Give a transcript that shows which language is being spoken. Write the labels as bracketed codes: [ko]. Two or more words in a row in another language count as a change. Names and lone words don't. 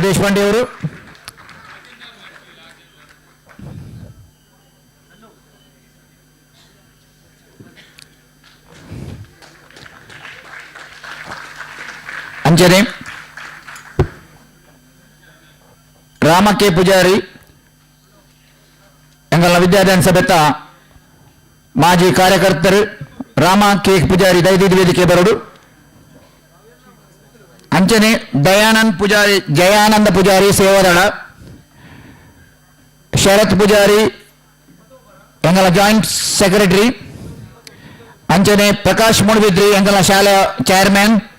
[tcy] ದೇಶಪಾಂಡೆ ಅವರು ಅಂಚನೆ ರಾಮ ಕೆ ಪೂಜಾರಿ ಎಂಗಲ್ನ ವಿದ್ಯಾದಾನ ಸಭೆತ ಮಾಜಿ ಕಾರ್ಯಕರ್ತರು ರಾಮ ಕೆ ಪೂಜಾರಿ ದಯವಿಟ್ಟು ವೇದಿಕೆ ಬರೋಡು. ಅಂಚನೆ ಜಯಾನಂದ ಪೂಜಾರಿ ಸೇವಾದಳ, ಶರತ್ ಪೂಜಾರಿ ಎಂಗಲ [en] joint secretary, [tcy] ಅಂಚನೆ ಪ್ರಕಾಶ್ ಮುಣಬಿದ್ರಿ ಎಂಗಲ ಶಾಲಾ ಚೇರ್ಮನ್,